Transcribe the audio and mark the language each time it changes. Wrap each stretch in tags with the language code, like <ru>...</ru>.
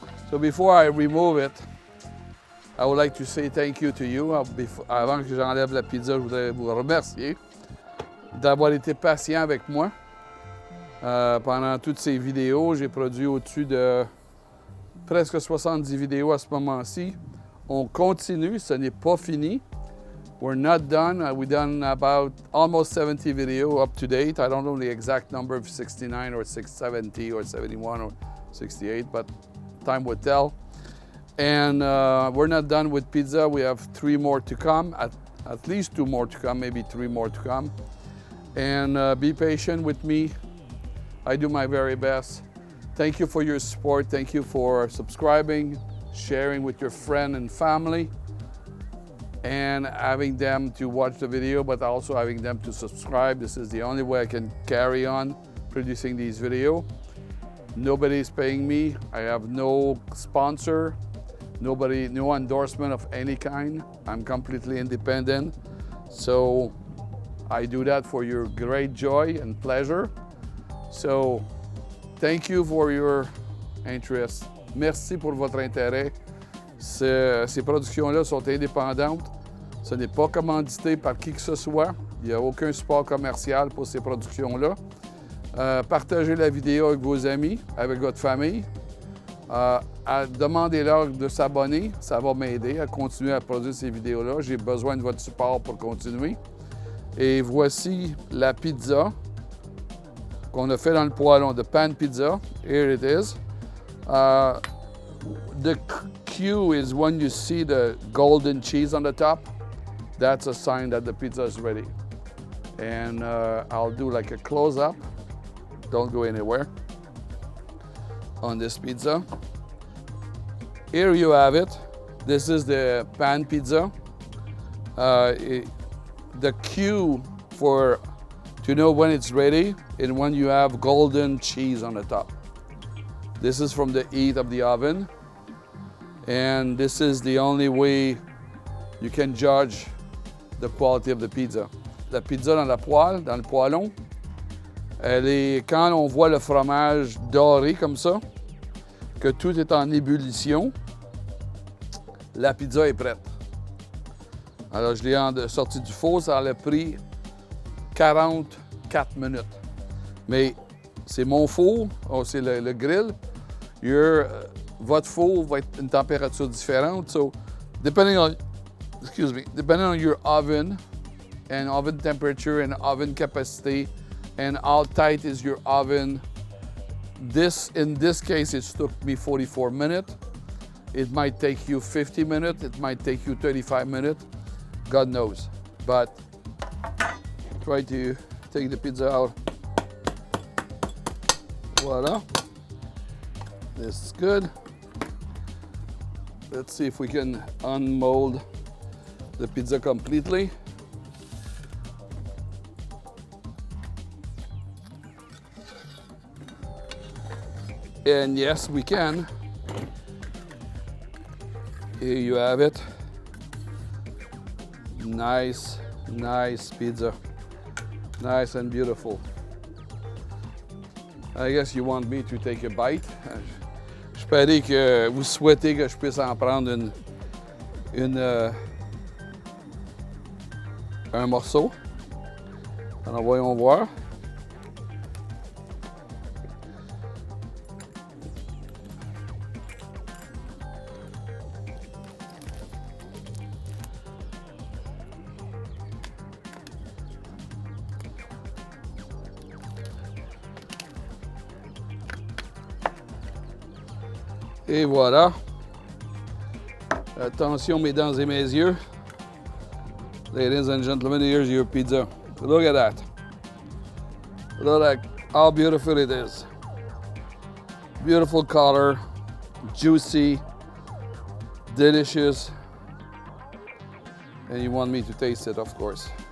<en>So before I remove it, I would like to say thank you to you.</en> <fr>Avant que j'enlève la pizza, je voudrais vous remercier d'avoir été patient avec moi. Pendant toutes ces vidéos, j'ai produit au-dessus de presque 70 vidéos à ce moment-ci. On continue, ce n'est pas fini.</fr> <en>We're not done. We've done about almost 70 videos up to date. I don't know the exact number of 69 or 670 or 71 or 68, but time will tell. And we're not done with pizza. We have 3 more to come, at least 2 more to come, maybe 3 more to come. And be patient with me. I do my very best. Thank you for your support. Thank you for subscribing, sharing with your friend and family, and having them to watch the video, but also having them to subscribe. This is the only way I can carry on producing these videos. Nobody is paying me. I have no sponsor, no endorsement of any kind. I'm completely independent. So I do that for your great joy and pleasure. So thank you for your interest.</en> <fr>Merci pour votre intérêt. Ces productions-là sont indépendantes. Ce n'est pas commandité par qui que ce soit. Il n'y a aucun support commercial pour ces productions-là. Partagez la vidéo avec vos amis, avec votre famille. Demandez-leur de s'abonner. Ça va m'aider à continuer à produire ces vidéos-là. J'ai besoin de votre support pour continuer. Et voici la pizza qu'on a fait dans le poêlon, de pan pizza.</fr> <en>Here it is. The cue is when you see the golden cheese on the top. That's a sign that the pizza is ready. And I'll do like a close-up. Don't go anywhere on this pizza. Here you have it. This is the pan pizza. The cue to know when it's ready and when you have golden cheese on the top. This is from the heat of the oven. And this is the only way you can judge the quality of the pizza.</en> <fr>La pizza dans la poêle, dans le poêlon, quand on voit le fromage doré comme ça, que tout est en ébullition, la pizza est prête. Alors, je l'ai sorti du four, ça a pris 44 minutes. Mais c'est mon four, c'est le grill. Votre four va être une température différente.</fr> <en>So, depending on your oven and oven temperature and oven capacity and how tight is your oven, in this case, it took me 44 minutes. It might take you 50 minutes. It might take you 35 minutes. God knows. But try to take the pizza out. Voila. This is good. Let's see if we can unmold the pizza completely. And yes, we can. Here you have it. Nice pizza. Nice and beautiful. I guess you want me to take a bite.</en> <fr>J'espère que vous souhaitez que je puisse en prendre un morceau. Alors voyons voir. Et voilà. Attention mes dents et mes yeux.</fr> <en>Ladies and gentlemen, here's your pizza. Look at that. Look at how beautiful it is. Beautiful color, juicy, delicious. And you want me to taste it, of course.</en>